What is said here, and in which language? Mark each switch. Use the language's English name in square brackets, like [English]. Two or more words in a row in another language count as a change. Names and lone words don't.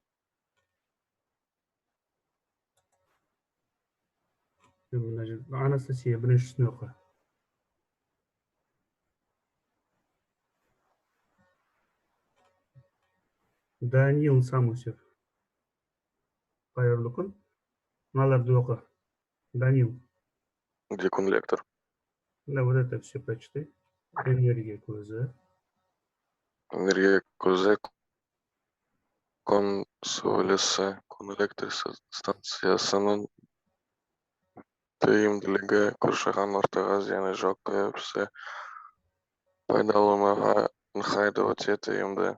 [Kazakh] Анастасия біріншісін оқы. Данил Самусев. Қайырлы күн. Мыналарды оқы. Данил. [Russian] Где конвектор? Да, вот это все прочитай. [Kazakh] Энергия көзі. Энергия көзі, күн сәулесі, күн электр станциясының тиімділігі, қоршаған ортаға зияны жоқ, қауіпсіз пайдалануға ыңғайлы өте тиімді.